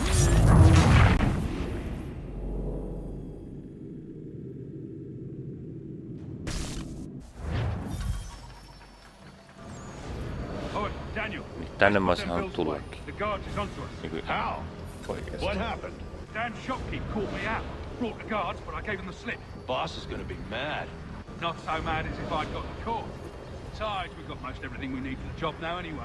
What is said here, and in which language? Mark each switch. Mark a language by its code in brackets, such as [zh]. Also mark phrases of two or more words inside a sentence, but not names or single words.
[fi] Tänne mä olisin halunnut tullakin. Oikeesti. [en] Dan shopkeep caught me out. Brought the guards, but I gave him the slip. Boss is gonna be mad. Not so mad as if I'd got the caught. Besides, we've got most everything we need for the job now anyway.